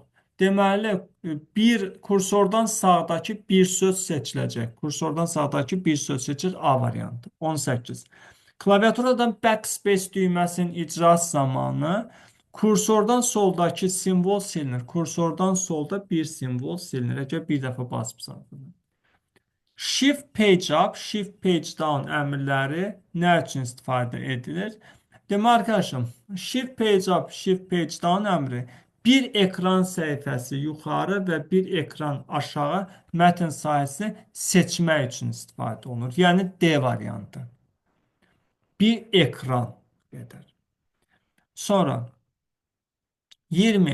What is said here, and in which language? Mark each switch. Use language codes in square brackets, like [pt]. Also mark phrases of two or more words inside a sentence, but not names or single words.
[az] Deməli, bir kursordan sağdakı bir söz seçiləcək. Kursordan sağdakı bir söz seçir A variantı. 18. Klaviaturadan backspace düyməsinin icrası zamanı kursordan soldakı simvol silinir. Kursordan solda bir simvol silinir. Əgər bir dəfə basıbsanız. [en] Shift page up, shift page down [az] əmrləri nə üçün istifadə edilir? Demək arkadaşım, [en] shift page up, shift page down [az] əmri bir ekran səhifəsi yuxarı və bir ekran aşağı mətn sahəsini seçmək üçün istifadə olunur. Yəni D variantı. Bir ekran qədər. Sonra 20.